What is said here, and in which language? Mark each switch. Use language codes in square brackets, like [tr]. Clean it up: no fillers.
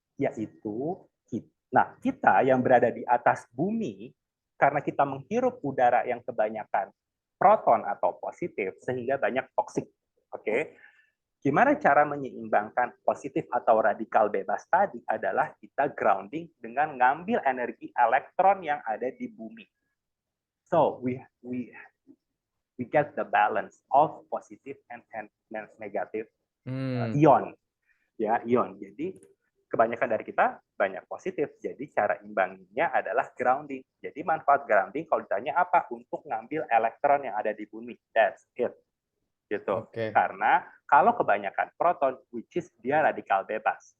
[id] Yaitu kita yang berada di atas bumi karena kita menghirup udara yang kebanyakan proton atau positif sehingga banyak toksik. Oke. Gimana cara menyeimbangkan positif atau radikal bebas tadi adalah kita grounding dengan ngambil energi elektron yang ada di bumi. [en] So we get the balance of positive and negative Hmm. ion. ya ion. [id] Jadi kebanyakan dari kita banyak positif. Jadi cara imbanginya adalah grounding. Jadi manfaat grounding kalau ditanya apa? Untuk ngambil elektron yang ada di bumi. [en] That's it. Gitu. [id] Oke. Karena kalau kebanyakan proton, [en] which is [id] dia radikal bebas.